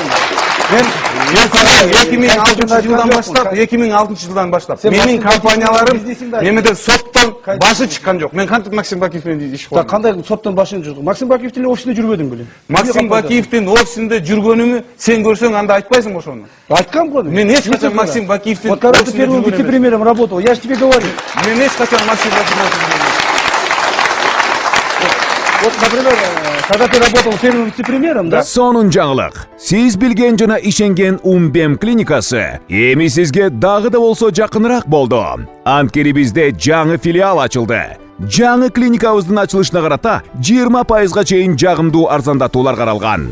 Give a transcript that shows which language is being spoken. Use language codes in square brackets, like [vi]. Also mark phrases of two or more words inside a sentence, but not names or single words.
[ky] Мен 2006 жылдан баштап менин компанияларым немеде соттон башы чыккан жок. Мен кантип Максим Бакиев менен иш кылдым? Кандай соттон башын жүрдүң? Максим Бакиевдин офисинде жүрбөдүң беле? Максим Бакиевдин офисинде жүргөнүмү сен көрсөң анда айтпайсың ошону. Айткам го. Мен эч качан Максим Бакиевдин [ru] Вот когда ты первым вице-премьером работал, я же тебе говорил. [ky] Мен эч качан Максим Бакиевдин. [ru] Вот, например, когда ты работал первым вице-премьером, да? [ky] Сонун жаңылык. Сиз билген жана ишенген Умбем клиникасы эми сизге дагы да болсо жакыныраак болду. Анткени бизде жаңы филиал ачылды. Жаңы клиникабыздын ачылышына карата 20%га чейин жагымдуу арзандатуулар каралган.